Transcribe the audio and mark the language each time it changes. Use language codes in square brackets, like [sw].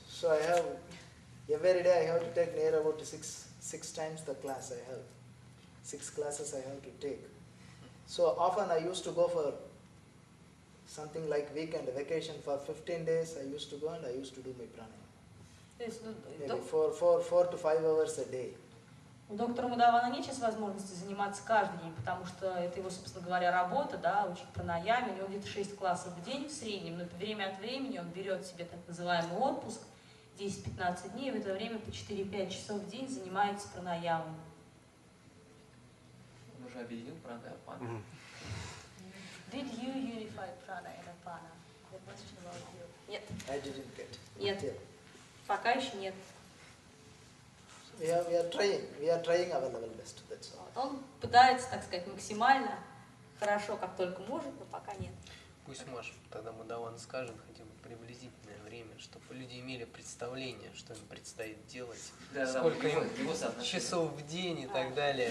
[en] So I have, every day I have to take near about six times the class I have. 6 classes I have to take. So often I used to go for something like weekend vacation for 15 days. I used to go and I used to do my pranayama. [ru] То есть, [en] Maybe 4 to 5 hours a day. [ru] У доктора Мудавана нет сейчас возможности заниматься каждый день, потому что это его, собственно говоря, работа, да, учить пранаяме. У него где-то 6 классов в день в среднем, но время от времени он берет себе так называемый отпуск, 10-15 дней, и в это время по 4-5 часов в день занимается пранаямой. Он уже объединил прана и апана. [en] Did you unify prana and apana? The question about you. [ru] Нет. [en] I didn't get. [ru] Нет. Пока еще нет. [en] We are trying our level best. That's all. [ru] Он пытается, так сказать, максимально хорошо, как только может, но пока нет. Пусть Маша тогда Мудаван скажет хотя бы приблизительное время, чтобы люди имели представление, что им предстоит делать, сколько им часов в день и так далее.